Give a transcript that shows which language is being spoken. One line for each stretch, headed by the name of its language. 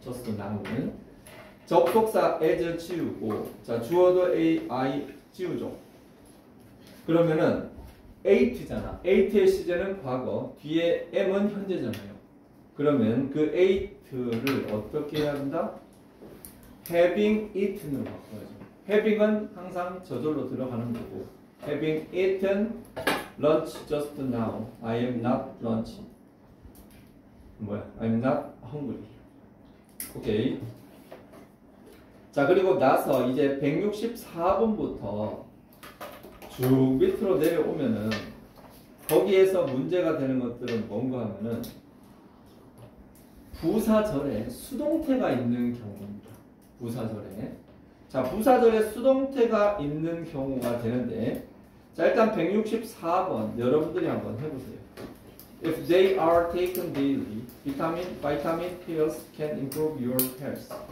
Korean: just now는 접속사 as 지우고 자, 주어도 I 지우죠. 그러면은 ate잖아. ate의 시제는 과거, 뒤에 m은 현재잖아요. 그러면 그 ate를 어떻게 해야 한다? having eaten으로 바꿔야죠. having은 항상 저절로 들어가는 거고
English: having eaten lunch just now. I am not lunch. I am not hungry. 오케이.
Korean: 자, 그리고 나서 이제 164번부터 쭉 밑으로 내려오면은 거기에서 문제가 되는 것들은 뭔가 하면은 부사절에 수동태가 있는 경우입니다. 부사절에. 자, 부사절에 수동태가 있는 경우가 되는데 자, 일단 164번 여러분들이 한번 해보세요.
English: If they are taken daily, vitamin pills can improve your health.